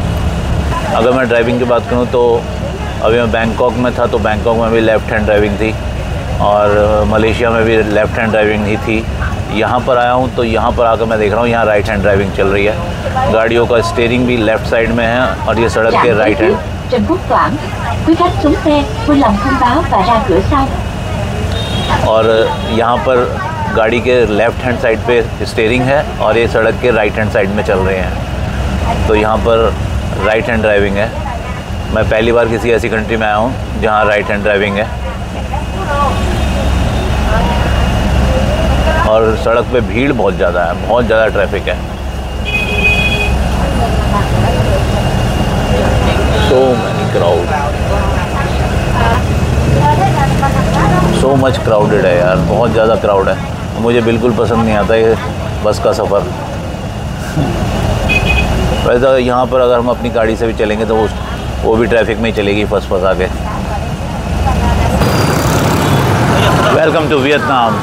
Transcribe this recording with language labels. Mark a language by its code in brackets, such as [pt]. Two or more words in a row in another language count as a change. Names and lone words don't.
[hi] अगर मैं ड्राइविंग की बात करूँ तो अभी मैं बैंकॉक में था, तो बैंकॉक में भी [en] left hand driving [hi] थी, और मलेशिया में भी [en] left hand driving [hi] ही थी, यहाँ पर आया हूँ तो यहाँ पर आकर मैं देख रहा हूँ यहाँ [en] right hand driving [hi] चल रही है। गाड़ियों का स्टीयरिंग भी [en] left side [hi] में है और ये सड़क के [en] right hand. [vi] Trần Quốc Toản, quý khách xuống xe, vui lòng thông báo và ra cửa sau। [hi] और यहाँ पर गाड़ी के [en] left hand side [hi] पे स्टीयरिंग है और ये सड़क के [en] right hand side [hi] में चल रहे हैं। तो यहाँ पर [en] right hand driving [hi] है। मैं पहली बार किसी ऐसी कंट्री में आया हूँ जहाँ [en] right hand driving [hi] है। और सड़क पे भीड़ बहुत ज़्यादा है, बहुत ज़्यादा ट्रैफिक है। [en] So many crowd, so much crowded [hi] है यार, बहुत ज़्यादा क्राउड है। मुझे बिल्कुल पसंद नहीं आता ये बस का सफ़र। वैसे यहाँ पर अगर हम अपनी गाड़ी से भी चलेंगे तो वो भी ट्रैफिक में ही चलेगी फंस के। [en] welcome to Vietnam.